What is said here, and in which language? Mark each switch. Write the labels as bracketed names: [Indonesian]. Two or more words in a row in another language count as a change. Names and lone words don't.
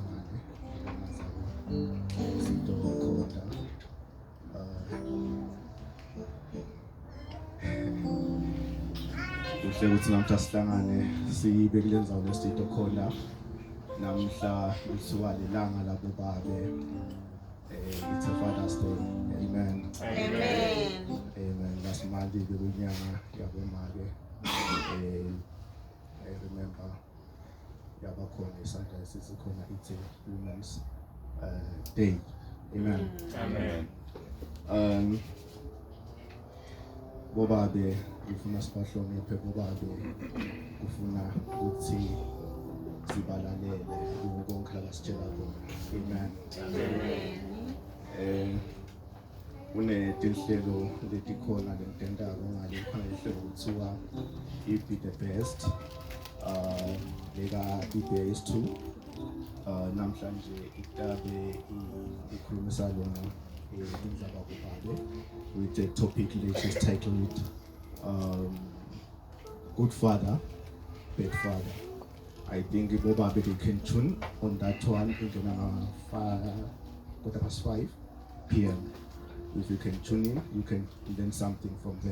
[Swati] Sito Khoda. Kuhle ukuthi namhla sihlangane sibe kule ndzawo lesito khona namhla kuthiwa lelanga labo babe. [English] It's a Father's Day. Amen. Amen. Amen. Last Monday [Swati] bekunyanga yabomake. [English] I remember [Swati] yabakhona isandla esikhona ithi Women's Day. Amen. Amen. Bobabe ngifuna sibahloniphe bobabe kufuna ukuthi sibalalele konke abasitshela kona. Amen. Kunetinhlelo letikhona lentendako ngale khona ihlelo kuthiwa Be the Best leka EBS2 namhlanje itabe ikhulumisa lona indaba kubabe [English] with the topic which is titled [Swati] Good Father, Bad Father. [English] I think bobabe they can tune on that one in 5 p.m. If you can tune in, you can learn something from there.